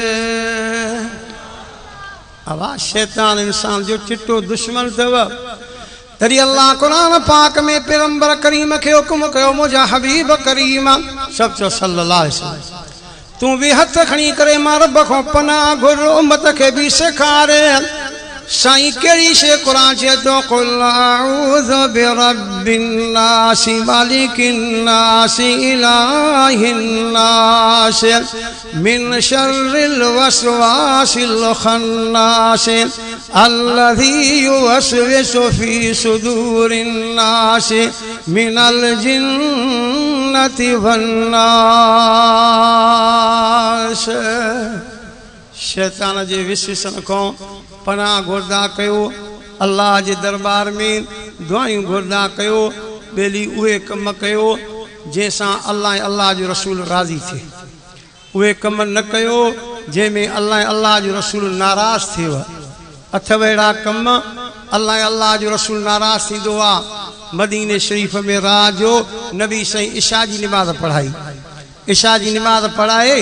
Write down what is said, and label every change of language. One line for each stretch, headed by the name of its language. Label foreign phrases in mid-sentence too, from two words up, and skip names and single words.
Sindhi: आवाज़ शैतान इंसान जो चिट्टो दुश्मन अथव तॾहिं अल्लाह क़ुरान पाक में पैगंबर करीम खे हुकुम कयो मुंहिंजा हबीब करीम सभु चओ
Arabic: صلى الله عليه وسلم
Sindhi: तूं बि हथ खणी करे मां रब खां पनाह घुर उम्मत खे बि सेखारे साईं कहिड़ी शइ क़ुरान चए थो
Arabic: قل أعوذ برب الناس ملك الناس إله الناس من شر الوسواس الخناس الذي يوسوس في صدور الناس من الجنة و
Sindhi: नास शैतान जे विसवसन खां पनाह घुरदा कयो अल्लाह जे दरबार में दुआयूं घुरदा कयो ॿेली उहे कम कयो जंहिंसां अल्लाह जो रसूल राज़ी थिए उहे कम न कयो जंहिंमें अल्लाह जो रसूल नाराज़ थिएव अथव अहिड़ा कम अल्लाह जो रसूल नाराज़ थींदो आहे मदीने शरीफ़ में रात जो नबी साईं इशा जी निमाज़ पढ़ाई इशा जी निमाज़ पढ़ाए